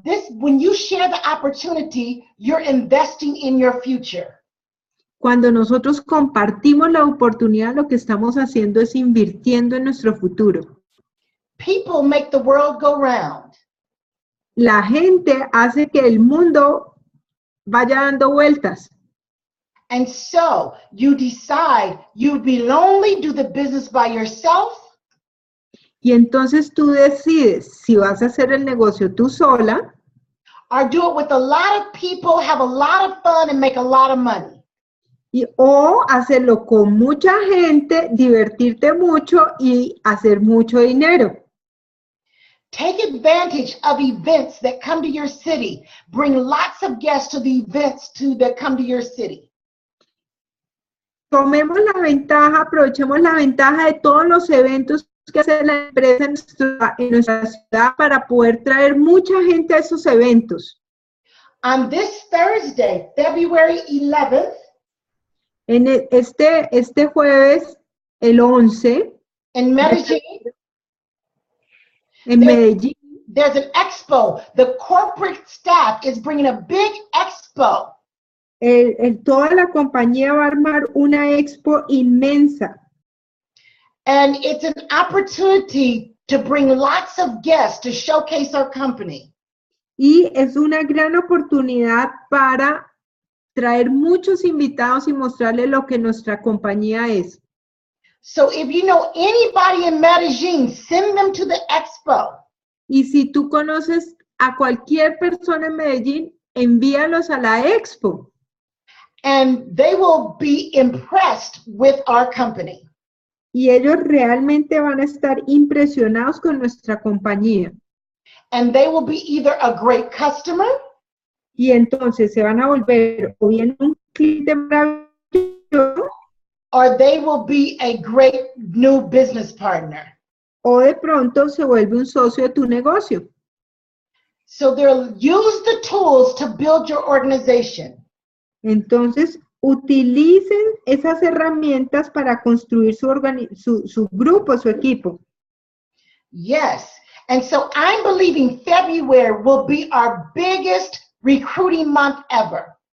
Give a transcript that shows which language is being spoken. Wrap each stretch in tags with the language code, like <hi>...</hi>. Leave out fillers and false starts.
<en>When you share the opportunity, you're investing in your future.</en> <es>Cuando nosotros compartimos la oportunidad, lo que estamos haciendo es invirtiendo en nuestro futuro.</es> <en>People make the world go round.</en> <es>La gente hace que el mundo vaya dando vueltas.</es> <en>And so you decide you'd be lonely, do the business by yourself,</en> <es>Y entonces tú decides si vas a hacer el negocio tú sola</es> <en>or do it with a lot of people, have a lot of fun, and make a lot of money.</en> <es>o hacerlo con mucha gente, divertirte mucho y hacer mucho dinero.</es> <en>Take advantage of events that come to your city. Bring lots of guests to the events that come to your city.</en> <es>Tomemos la ventaja, aprovechemos la ventaja de todos los eventos que hace la empresa en nuestra ciudad para poder traer mucha gente a esos eventos.</es> <en>On this Thursday, February 11th,</en> <es>En este jueves, el 11,</es> <en>in Medellin,</en> <es>en Medellín,</es> <en>there's an expo. The corporate staff is bringing a big expo.</en> <es>toda la compañía va a armar una expo inmensa.</es> <en>And it's an opportunity to bring lots of guests to showcase our company.</en> <es>Y es una gran oportunidad para traer muchos invitados y mostrarles lo que nuestra compañía es.</es> <en>So if you know anybody in Medellin, send them to the expo.</en> <es>Y si tú conoces a cualquier persona en Medellín, envíalos a la expo.</es> <en>And they will be impressed with our company.</en> <es>Y ellos realmente van a estar impresionados con nuestra compañía.</es> <en>And they will be either a great customer,</en> <es>Y entonces se van a volver o bien un cliente maravilloso</es> <en>or they will be a great new business partner.</en> <es>o de pronto se vuelve un socio de tu negocio.</es> <en>So they'll use the tools to build your organization.</en> <es>Entonces, utilicen esas herramientas para construir su grupo, su equipo.</es> <en>Yes. And so I'm believing February will be our biggest recruiting month ever.</en>